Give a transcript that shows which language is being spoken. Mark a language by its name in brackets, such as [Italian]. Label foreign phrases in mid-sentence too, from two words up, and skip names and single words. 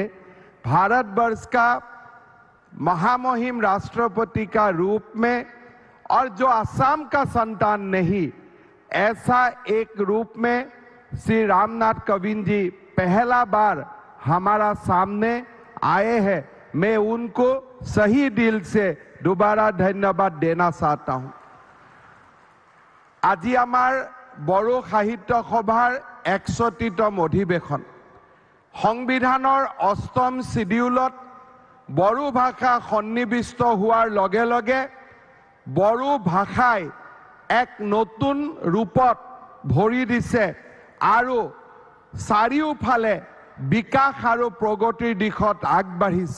[Hindi] भारतवर्ष का महामहिम राष्ट्रपति का रूप में और जो आसाम का संतान नहीं, ऐसा एक रूप में श्री रामनाथ कोविंद जी पहला बार हमारा सामने आए हैं। मैं उनको सही दिल से दोबारा धन्यवाद देना चाहता हूं। [Assamese] আজি আমার বড়ো সাহিত্য সভাৰ 61তম অধিৱেশন। সংবিধানৰ 8ম শিডিউলত বড়ো ভাষা সন্নিবিষ্ট হোৱাৰ লগে লগে বড়ো ভাষাই এক নতুন ৰূপত ভৰি দিছে আৰু চাৰিওফালে বিকাশ আৰু প্ৰগতিৰ দিশত আগবাঢ়িছে।